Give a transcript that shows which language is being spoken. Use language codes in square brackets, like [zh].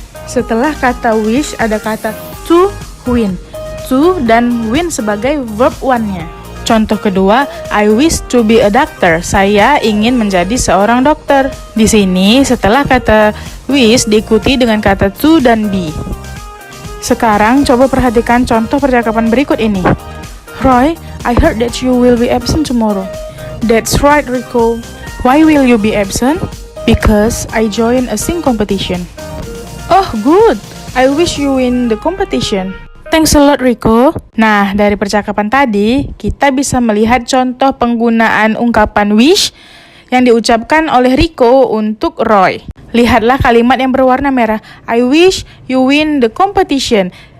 [id] Setelah kata wish, ada kata to win. To dan win sebagai verb one-nya. Contoh kedua, [en] I wish to be a doctor. [id] Saya ingin menjadi seorang dokter. Di sini setelah kata wish diikuti dengan kata to dan be. Sekarang coba perhatikan contoh percakapan berikut ini. [en] Roy, I heard that you will be absent tomorrow. That's right, Rico. Why will you be absent? Because I join a sing competition. Oh, good. I wish you win the competition. Thanks a lot, Rico. [id] Nah, dari percakapan tadi, kita bisa melihat contoh penggunaan ungkapan wish yang diucapkan oleh Rico untuk Roy. Lihatlah kalimat yang berwarna merah. [en] I wish you win the competition.